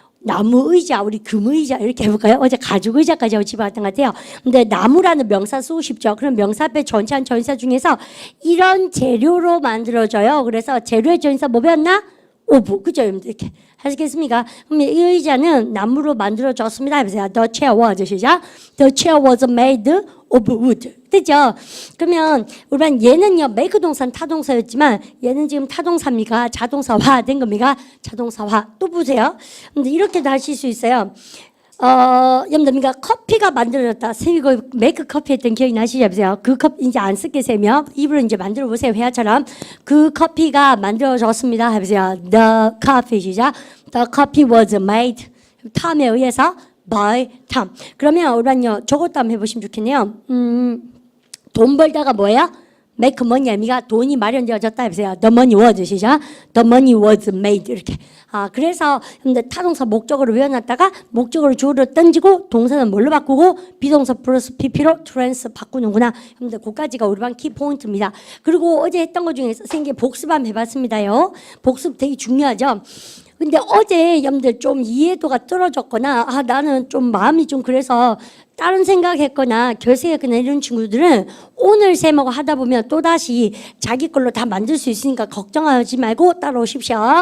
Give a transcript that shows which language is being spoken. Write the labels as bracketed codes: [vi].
[ko] 나무 의자, 우리 금 의자 이렇게 해볼까요? 어제 가죽 의자까지 하고 집에 갔던 것 같아요. 근데 나무라는 명사 쓰고 싶죠. 그럼 명사 앞에 전치한 전사 중에서 이런 재료로 만들어져요. 그래서 재료의 전사 뭐 배웠나? 오브. 그죠? 이렇게 하시겠습니까? 그럼 이 의자는 나무로 만들어졌습니다. 해보세요. [en] The chair was. [ko] 시작. [en] The chair was made of wood. [ko] 됐죠? 그러면 우리는 얘는요, make 동사는 타동사였지만 얘는 지금 타동사입니까? 자동사화 된 겁니까? 자동사화. 또 보세요. 근데 이렇게도 하실 수 있어요. 여러분들 커피가 만들어졌다. 쌤이 그 메이크 커피 했던 기억이 나시죠? 보세요. 그 커피 이제 안 쓸게 세며 입으로 이제 만들어 보세요. 회화처럼. 그 커피가 만들어졌습니다. 해보세요. [en] The coffee [ko] 시작. [en] The coffee was made. [ko] 탐에 의해서 [en] by 탐. [ko] 그러면 우리는요, 저것도 한번 해보시면 좋겠네요. 돈 벌다가 뭐예요? make money 의미가 돈이 마련되어졌다 해보세요. [en] The money was [ko] 시작. [en] The money was made [ko] 이렇게. 그래서 근데 타동사 목적어로 외워놨다가 목적어를 주어로 던지고 동사는 뭘로 바꾸고 비동사 플러스 pp로 트랜스 바꾸는구나. 근데 그까지가 우리 반 키포인트입니다. 그리고 어제 했던 것 중에 선생님 복습 한번 해봤습니다요. 복습 되게 중요하죠. 근데 어제 여러분들 좀 이해도가 떨어졌거나 나는 좀 마음이 좀 그래서 다른 생각했거나 결석했거나 이런 친구들은 오늘 쌤하고 하다 보면 또다시 자기 걸로 다 만들 수 있으니까 걱정하지 말고 따라오십시오.